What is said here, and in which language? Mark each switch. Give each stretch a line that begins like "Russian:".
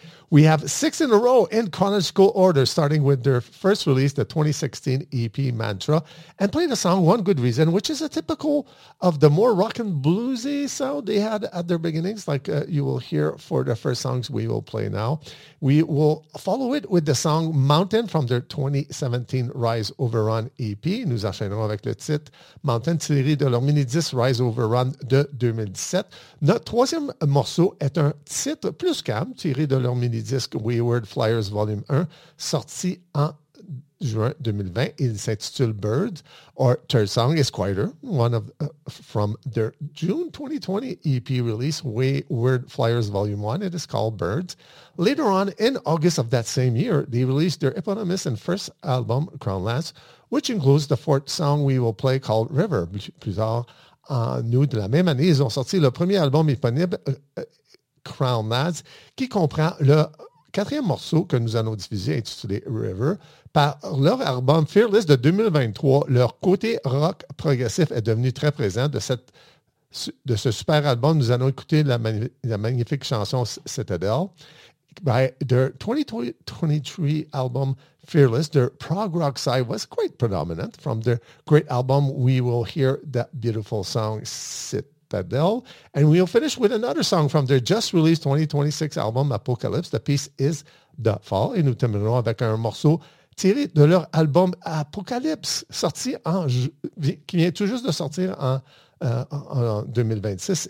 English: We have six in a row in chronological order, starting with their first release, the 2016 EP Mantra, and play the song One Good Reason, which is a typical of the more rock and bluesy sound they had at their beginnings, like you will hear for the first songs we will play now. We will follow it with the song Mountain from their 2017 Rise Over Run EP.
French: Nous enchaînerons avec le titre Mountain, tiré de leur mini-disque Rise Over Run de 2017. Notre troisième morceau est un titre plus calme, tiré de leur mini-disque Wayward Flyers Volume 1, sorti en juin 2020. Il s'intitule Bird,
English: or third song is Quieter, from their June 2020 EP release, Wayward Flyers Volume 1. It is called Birds. Later on, in August of that same year, they released their eponymous and first album, Crownlands, which includes the fourth song we will play called River.
French: Plus tard, en août de la même année, ils ont sorti le premier album éponyme, Crownlands, qui comprend le quatrième morceau que nous allons diffuser, intitulé River. Par leur album Fearless de 2023, leur côté rock progressif est devenu très présent. De ce super album, nous allons écouter la magnifique chanson Citadel.
English: By their 2023 album Fearless, their prog rock side was quite predominant. From their great album, we will hear that beautiful song Citadel. And we'll finish with another song from their just released 2026 album Apocalypse. The piece is The Fall.
French: Et nous terminerons avec un morceau tiré de leur album Apocalypse, qui vient tout juste de sortir en 2026.